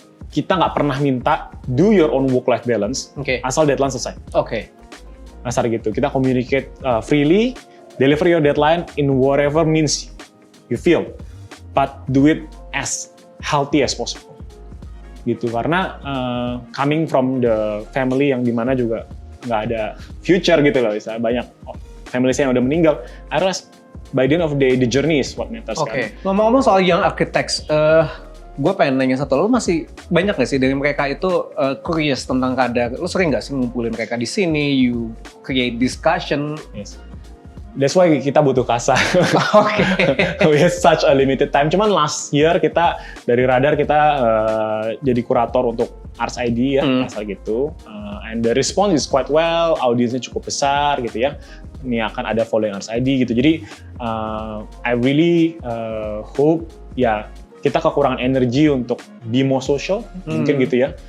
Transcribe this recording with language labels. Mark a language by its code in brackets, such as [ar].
[en] Kita nggak pernah minta do your own work-life balance [id] Oke. asal deadline selesai. Oke. Asal gitu. [en] Kita communicate freely, deliver your deadline in whatever means you feel, but do it as healthy as possible. [id] Gitu, karena coming from the family yang dimana juga nggak ada future gitu loh, misalnya banyak family saya yang udah meninggal. [en] I realize by the end of the day, the journey is what matters [id] Oke. kan. Ngomong-ngomong soal young architects, gue pengen nanya satu, lo masih banyak nggak sih dari mereka itu curious tentang Radar? Lo sering nggak sih ngumpulin mereka di sini? You create discussion? [en] Yes. That's why kita butuh kasa. [id] Oke. [en] We have such a limited time. [id] Cuman last year kita dari Radar kita jadi kurator untuk Ars ID ya, asal gitu. [en] And the response is quite well, audiensnya cukup besar gitu ya. [id] Ini akan ada following Ars ID gitu. Jadi I really hope ya kita kekurangan energi untuk be more social, mungkin gitu ya.